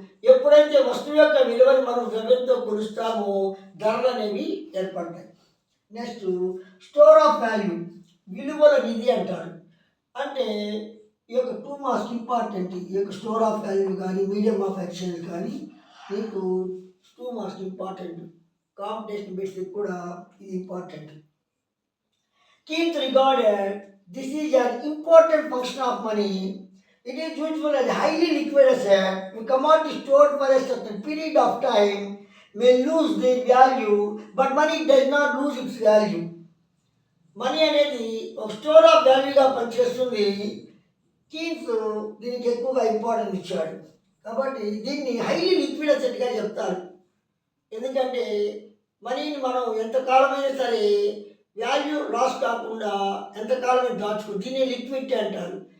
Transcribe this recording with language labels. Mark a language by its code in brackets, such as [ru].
[te] ఎప్పుడైతే వస్తువు యొక్క విలువని మనం ద్రవ్యంతో కొలుస్తామో ధరలు అనేవి ఏర్పడతాయి. నెక్స్ట్ స్టోర్ ఆఫ్ వాల్యూ, విలువల నిధి అంటారు. అంటే ఈ యొక్క 2 మార్క్స్ ఇంపార్టెంట్. ఈ యొక్క స్టోర్ ఆఫ్ వాల్యూ కానీ మీడియం ఆఫ్ ఎక్స్చేంజ్ కానీ మీకు 2 మార్క్స్ ఇంపార్టెంట్. కాంపిటీషన్ బేస్కి కూడా ఇది important. [en] Keynes regarded this is an important function of money. It is useful as highly liquid asset. The commodity stored for a certain period of time may lose their value, but money does not lose its value. [te] Money అనేది ఒక store of వాల్యూగా పనిచేస్తుంది. Keynes దీనికి ఎక్కువగా importance ఇచ్చాడు. కాబట్టి దీన్ని highly liquid అసెట్గా చెప్తారు. ఎందుకంటే మనీని మనం ఎంతకాలమైనా సరే వాల్యూ లాస్ కాకుండా ఎంతకాలమే దాచుకో, దీన్ని లిక్విడిటీ అంటారు.